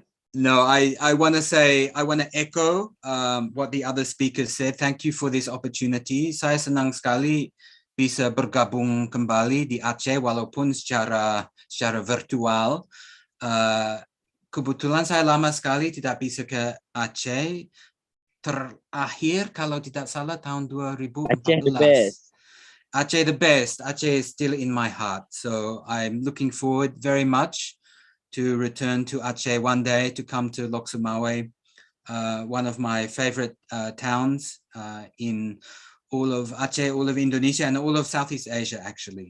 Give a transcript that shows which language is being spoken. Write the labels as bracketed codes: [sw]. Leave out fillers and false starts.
[en] No, I want to echo what the other speakers said. Thank you for this opportunity. [id] Saya senang sekali bisa bergabung kembali di Aceh walaupun secara virtual. Kebetulan saya lama sekali tidak bisa ke Aceh. Terakhir kalau tidak salah tahun 2014. [en] Aceh the best. Aceh the best. Aceh is still in my heart. So I'm looking forward very much to return to Aceh one day, to come to Lok Sumawe, one of my favorite towns in all of Aceh, all of Indonesia, and all of Southeast Asia, actually.